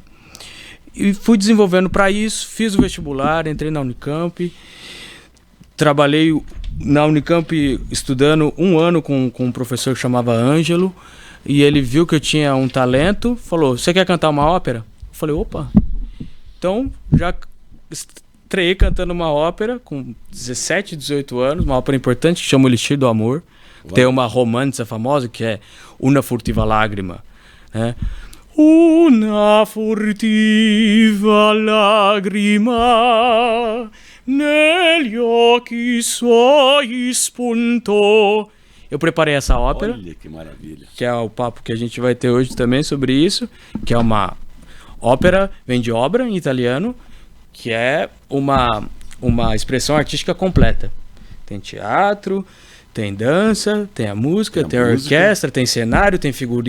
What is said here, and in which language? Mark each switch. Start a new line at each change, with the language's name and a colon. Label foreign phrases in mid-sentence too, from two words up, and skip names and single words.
Portuguese: E fui desenvolvendo para isso, fiz o vestibular, entrei na Unicamp, trabalhei na Unicamp estudando 1 ano com um professor que chamava Ângelo, e ele viu que eu tinha um talento, falou, você quer cantar uma ópera? Eu falei, opa! Então, já estreiei cantando uma ópera com 17, 18 anos, uma ópera importante que chama O Elixir do Amor. Uau. Tem uma romanza famosa que é Una furtiva lágrima, né?
Italian: Una furtiva lagrima negli occhi suoi spuntou.
Portuguese: Eu preparei essa ópera. Olha que maravilha. Que é o papo que a gente vai ter hoje também sobre isso. Que é uma ópera, vem de obra em italiano, que é uma expressão artística completa. Tem teatro, tem dança, tem a música, tem a orquestra, tem cenário, tem figurino.